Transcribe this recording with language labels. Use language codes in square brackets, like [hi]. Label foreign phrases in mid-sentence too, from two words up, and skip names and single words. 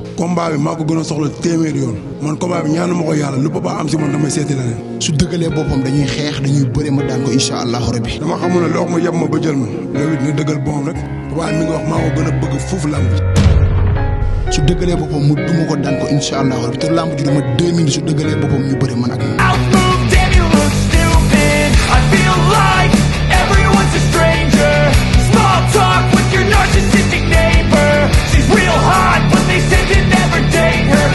[wo] combat bi maa ko gën a soxla téeméeri yoon man combat bi ñaanu ma ko yàlla lu papa am si man damay seeti leneen. su dëggalee boppam dañuy xeex dañuy bëre ma daan ko [ar] إن شاء الله ربي. [wo] dama xamul ne loo ma yeb ma ba jël ma loolu it ne dëggal boppam rek papa mi ngi wax maa ko gën a bëgg foofu làmb ji. su dëggalee boppam mu duma ko daan ko [ar] إن شاء الله ربي [wo] te làmb ji dama 2 minutes su dëggalee boppam ñu bëre man ak moom. [en] I feel like everyone's a stranger. Small talk with your narcissistic neighbor. She's real hot, but they say to never date her.